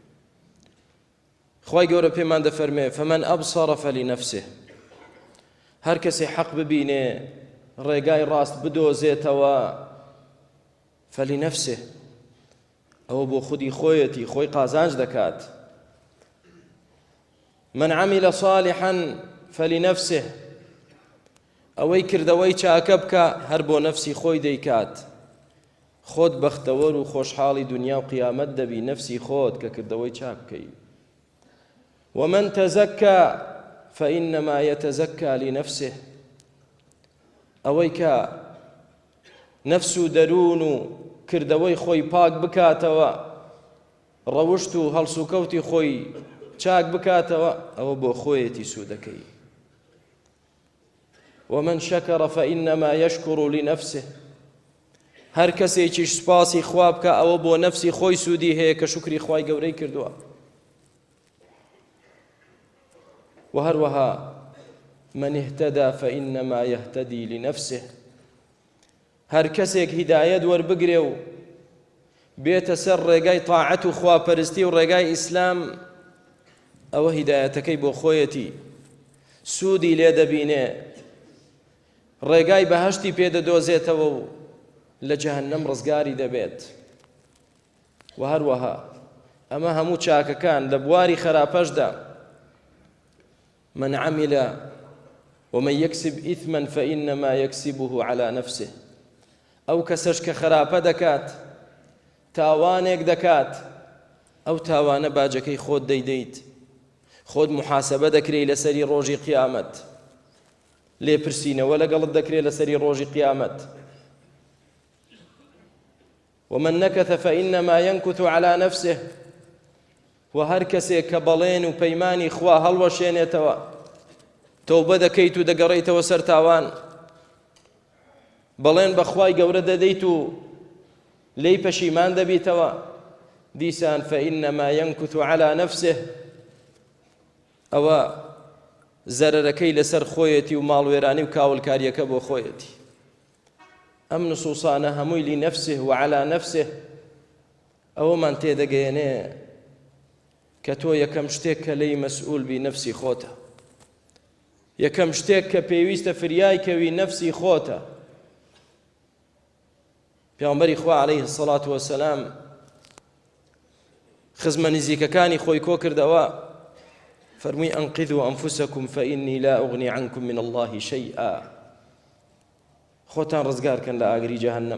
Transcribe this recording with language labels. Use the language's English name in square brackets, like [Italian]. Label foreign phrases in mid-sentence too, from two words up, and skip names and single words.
[Central Kurdish] خوای گەورە پێمان دەفەرمێ [Arabic] فەمەن ئەبسەڕ فەلینەفسه، [Central Kurdish] هەر کەسێ حەق ببینێ ڕێگای ڕاست بدۆزێتەوە، فەلینەفسه، ئەوە بۆ خودی خۆیەتی، خۆی قازانج دەکات. [Arabic] من عمل صالحا فلنفسه، [Central Kurdish] ئەوەی کردەوەی چاکە بکە هەر بۆ نەفسی خۆی دەیکات. خۆت بەختەوەر و خۆشحاڵی دنیا و قیامەت دەبی، نەفسی خۆت کە کردەوەی چاک بکەی. [Arabic] ومن تزكى فإنما يتزكى لنفسه، [Central Kurdish] ئەوەی کە نەفس و دەروون و کردەوەی خۆی پاک بکاتەوە، ڕەوشت و هەڵس و کەوتی خۆی چاک بکاتەوە، ئەوە بۆ خۆیەتی سوودەکەی. [Arabic] ومن شكر فإنما يشكر لنفسه، [Central Kurdish] هەر کەسێکیش سپاسی خوا بکە ئەوە بۆ نەفسی خۆی سوودی هەیە کە شکری خوای گەورەی کردووە. و هەروەها [Arabic] من اهتدى فإنما يهتدي لنفسه، [Central Kurdish] هەر کەسێک هیدایەت وەربگرێ و بێتە سەر ڕێگای تاعەت و خواپەرستی و ڕێگای ئیسلام، ئەوە هیدایەتەکەی بۆ خۆیەتی، سوودی لێ دەبینێ، ڕێگای بەهەشتی پێدەدۆزێتەوە و لە جەهەنەم ڕزگاری دەبێت. و هەروەها ئەمە هەموو چاکەکان لە بواری خراپەشدا، [Arabic] من عمل ومن يكسب إثما فإنما يكسبه على نفسه، [Central Kurdish] ئەو کەسەش کە خراپە دەکات، تاوانێک دەکات، ئەو تاوانە باجەکەی خۆت دەیدەیت، خۆت محاسبە دەکرێت لەسەری ڕۆژی قیامەت، لێپرسینەوە لەگەڵت دەکرێت لەسەری ڕۆژی قیامەت. [Arabic] ومن نكث فإنما ينكث على نفسه، [Central Kurdish] و هەر کەسێک کە بەڵێن و پەیمانی خوا هەڵوەشێنێتەوە، تەوبە دەکەیت و دەگەڕێیتەوە سەر تاوان، بەڵێن بە خوای گەورە دەدەیت و لێی پەشیمان دەبیتەوە، دیسان [Arabic] فإنما ينكث على نفسه، [Central Kurdish] ئەوە زەرەرەکەی لەسەر خۆیەتی و ماڵوێرانی و کاولکاریەکە بۆ خۆیەتی. ئەم نصوصانە هەمووی [Arabic] لنفسه وعلى نفسه [Central Kurdish] ئەوەمان تێدەگەیەنێ کە تۆ یەکەم شتێک کە لێی مەسئول بی نەفسی خۆتە، یەکەم شتێک کە پێویستە فریای کەوی نەفسی خۆتە. پێغەمبەری خوا [Arabic] عەلەیه السەڵات وەسەلام [Central Kurdish] خزمە نزیکەکانی خۆی کۆ کردەوە، فەرمووی [Arabic] ئەنقذوا ئەنفوسەکم فإنی لا ئوغنی عنکم من الله شەیئا، [Central Kurdish] خۆتان ڕزگارکەن لە ئاگری جەهەنەم.